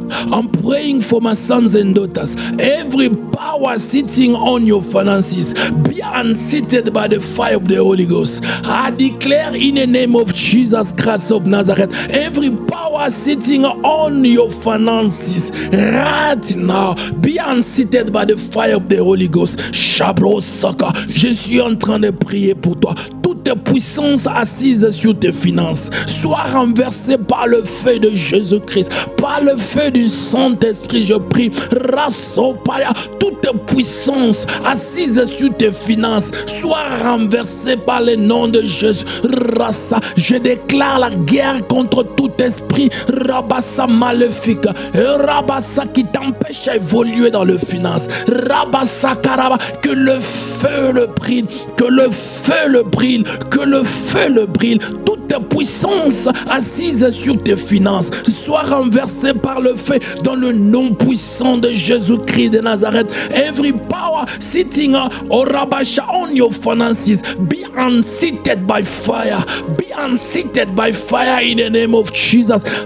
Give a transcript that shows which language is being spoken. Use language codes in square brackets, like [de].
[en] I'm praying for my sons and daughters. Every power sitting on your finances be unseated by the fire of the Holy Ghost. I declare in the name of Jesus Christ of Nazareth, every power sitting on your finances right now be unseated by the fire of the Holy Ghost. [fr] Shabro Saka, je suis en train de prier pour toi. Toute puissance assise sur tes finances soit renversée par le feu de Jésus-Christ, par le feu du Saint-Esprit. Je prie, Rasopaya, toute puissance assise sur tes finances soit renversée par le nom de Jésus. Rasa, je déclare la guerre contre tout esprit Rabassa maléfique, Rabassa qui t'empêche à évoluer dans le finance, Rabassa Karaba, que le feu le brille, que le feu le brille, que le feu le brille. Toute puissance assise sur tes finances soit renversée par le feu dans le nom puissant de Jésus-Christ de Nazareth. [en] Every power sitting on your finances be unseated by fire, be unseated by fire in the name of Jesus.